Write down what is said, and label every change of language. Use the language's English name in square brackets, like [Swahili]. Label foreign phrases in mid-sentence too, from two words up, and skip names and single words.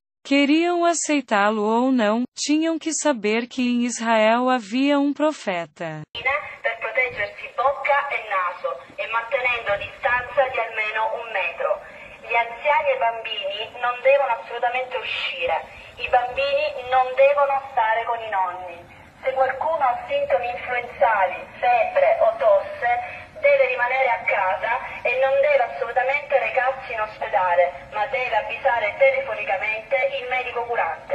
[Portuguese] Queriam aceitá-lo ou não, tinham que saber que em Israel havia um profeta. [Italian] Per proteggersi bocca e naso e mantenendo distanza di almeno 1 metro. Gli anziani e i bambini non devono assolutamente uscire. I bambini non devono stare con i nonni. Se qualcuno ha sintomi influenzali, febbre o tosse, deve rimanere a casa e non deve assolutamente recarsi in ospedale, ma deve avvisare telefonicamente il medico curante.